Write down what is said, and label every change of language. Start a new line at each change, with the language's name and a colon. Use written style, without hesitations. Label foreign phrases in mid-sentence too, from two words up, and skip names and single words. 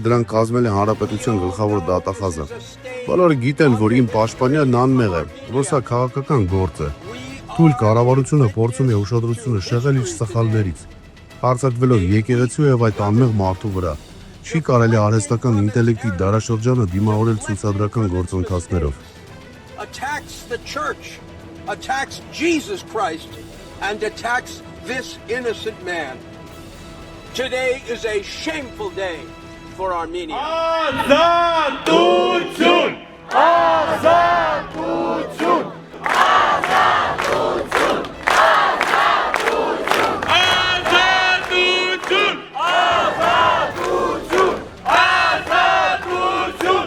Armenian: դրանք կազմել է հանրապետության գլխավոր դատախազը։ Բոլորը գիտեն, որ իմ պաշտպանյալն անմեղ է, որ սա քաղաքական գործ է։ Թույլ կառավարությունը փորձում է ուշադրությունը շեղել իր սխալներից, հարձակվելով եկեղեցու եւ այդ անմեղ մարդու վրա։ Չի կարելի արհեստական ինտելեկտի դարաշրջանը դիմավորել ցուցադրական գործընթացներով։
English: Attacks Jesus Christ and attacks this innocent man. Today is a shameful day for Armenia.
Armenian: Ազատություն! Ազատություն! Ազատություն! Ազատություն! Ազատություն! Ազատություն! Azatutun!